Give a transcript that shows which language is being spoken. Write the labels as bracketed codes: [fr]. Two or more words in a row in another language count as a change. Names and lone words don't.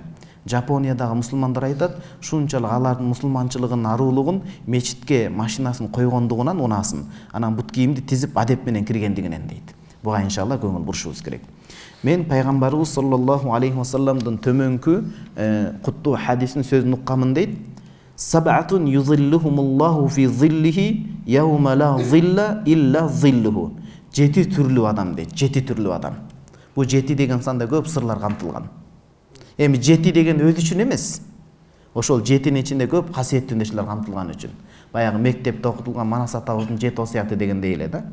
[ky] Жапониядагы мусулмандар айтат, шунчалык алардын мусулманчылыгынын арулугун мечитке машинасын койгондугунан унасын. Анан бут кийимди тизип адеп менен киргендигинен дейт. Буга иншалла көңүл бурушубуз керек. Мен пайгамбарыбыз [ar] صلى الله عليه وسلم [ky] төмөнкү куттуу хадисин сөзүн укканмын дейт. [ar] سبعة يظلهم الله في ظله يوم لا ظل إلا ظله. [ky] 7 түрлүү адам дейт, 7 түрлүү адам. Бу 7 деген санда көп сырлар камтылган. Эми 7 деген өзү үчүн эмес. Ошол 7-нин ичинде көп касиеттүү нерселер камтылган үчүн. Баягы мектепте окутулган Манас атабыздын 7 осуяты дегендей эле да.